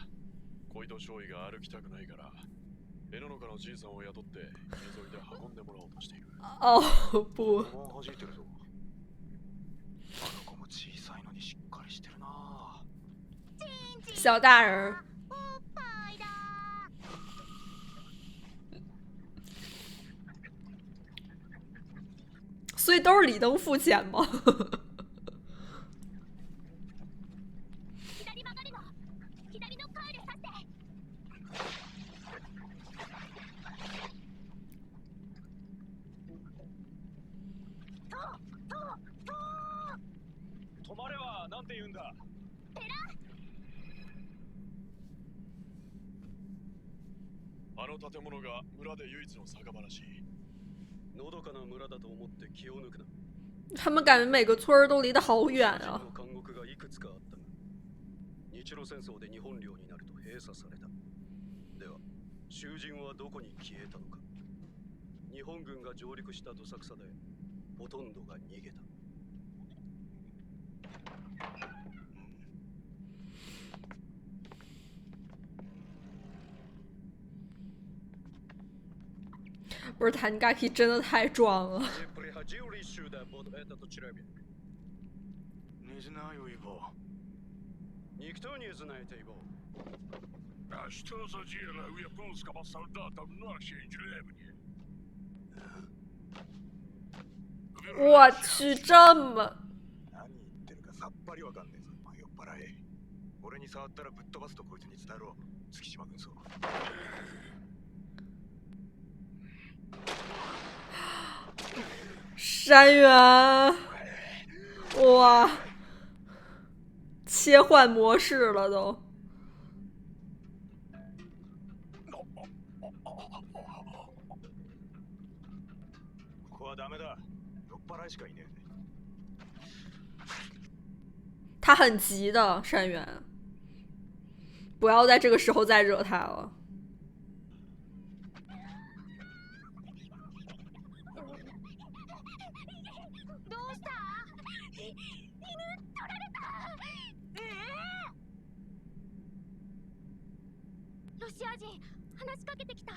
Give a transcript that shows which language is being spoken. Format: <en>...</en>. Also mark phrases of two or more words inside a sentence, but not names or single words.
<ja>小井戸少尉が歩きたくないから、江ノのじいさんを雇って海沿いで運んでもらおうとしている。</ja> <zh>哦不，</zh> <ja>弾いてるぞ。あの子も小さいのにしっかりしてるな。小大人。おっぱいだ。</ja> <zh>所以都是李登付钱吗？</zh> <ja>左曲がるの。左のカールさせて。止まれはなんて言うんだ。あの建物が村で唯一の酒場らしい。のどかな村だと思って気を抜くな。</ja> <zh>他们感觉每个村儿都离得好远啊。</zh> <ja>監獄がいくつかあったが、日露戦争で日本領になると閉鎖された。では、囚人はどこに消えたのか。日本軍が上陸したどさくさで、ほとんどが逃げた。</ja> <zh>不是Tanigaki真的太壮了。</zh> <ru>Не знаю его. Никто не знает его. А что за дело у японского солдата в нашей деревне?</ru> <zh>我去，这么</zh> <ja>何言ってるかさっぱりわかんねえぞ、酔っ払い。俺に触ったらぶっ飛ばすとこいつに伝えろ、月島軍曹。</ja> <zh>山原，哇，切换模式了都。</zh> <ja>ここはダメだ。酔っ払いしかいねえ。</ja> <zh>他很急的，山原，不要在这个时候再惹他了。</zh> <ja>どうした？犬取られた。ロシア人話しかけてきた。</ja>